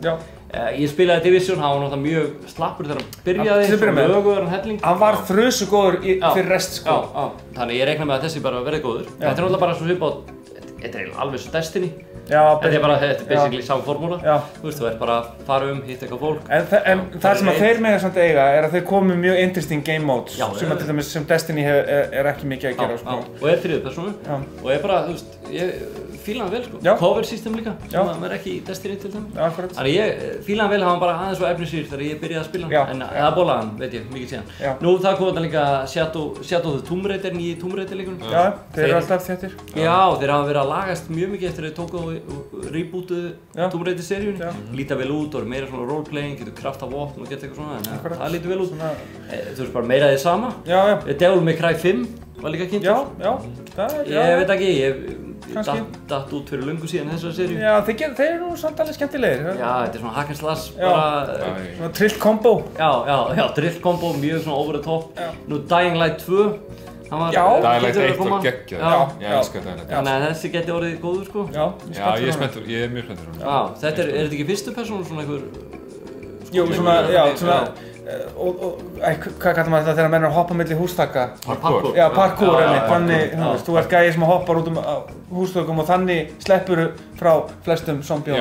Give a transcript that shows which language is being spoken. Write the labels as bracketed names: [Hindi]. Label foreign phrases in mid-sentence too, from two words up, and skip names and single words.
[Icelandic] Ég spilaði Division, hann var náttúrulega mjög slappur þegar hann byrjaði, svo löguður hann helling. Hann var þrjusu góður fyrir rest sko. Þannig ég reikna með að þessi bara verði góður. Þetta er náttúrulega bara svo svipað, þetta er alveg svo Destiny. Þetta er basically sama formúla. Þú veist, þú ert bara að fara hitta eitthvað fólk. En það sem þeir mega samt eiga er að þeir komu mjög [English] interesting game modes [Icelandic] sem til dæmis sem Destiny er ekki mikið að gera sko. Og er þriðju persónu og er bara, þú veist, ég fíla hann vel sko. [English] Cover system [Icelandic] líka, sem að maður ekki í Destiny til dæmis. Þannig ég fíla hann vel, hann var bara aðeins svo efnisýr þegar ég byrjaði að spila hann. En það bólaði hann, veit ég, mikið síðan. Nú það kom þetta líka Shadow the Tomb Raider, nýji Tomb Raider leikurinn. Já, þeir eru alltaf þéttir. Já, þeir hafa verið að lagast mjög mikið eftir að þeir tóku og rebootuðu Tomb Raider seríunni. Líta vel út og meira svona roleplaying, getur krafta vopn og geta eitthvað svona, en það lítur vel út. Þú veist bara meira því sama. Devil May Cry 5 var líka kynnt. Ég veit ekki, ég datt út fyrir löngu síðan þessari seríu. Já, þeir eru nú samt alveg skemmtilegir. Já, þetta er svona [English] hack and slash [Icelandic] bara... Svona [English] trill combo. [Icelandic] Já, [English] trill combo, [Icelandic] mjög svona [English] over the top. [Icelandic] Nú Dying Light 2. Dying Light 1 var geggjað, ég elska Dying Light 1. Þannig að þessi geti orðið góður sko. Já, ég er mjög spenntur. Þetta er þetta ekki fyrstu persónu svona einhver... Jú, svona, hvað kallar maður þetta þegar menn er að hoppa milli hústaka? Parkour. Já, parkour, þannig, þú ert gæi sem hoppar út hústökum og þannig sleppur frá flestum zombíum.